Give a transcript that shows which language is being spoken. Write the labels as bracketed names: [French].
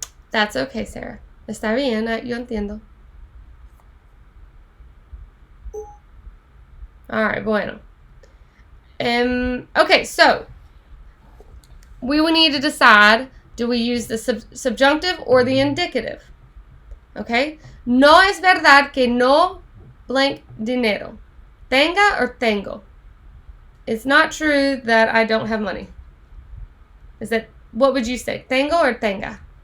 [English] That's okay, Sarah. Está bien, yo entiendo. All right, bueno. Okay, so we will need to decide, do we use the subjunctive or the indicative? Okay? [Spanish] No es verdad que no blank dinero. Tenga or tengo. [English] It's not true that I don't have money. Is that, what would you say? Tengo or tenga?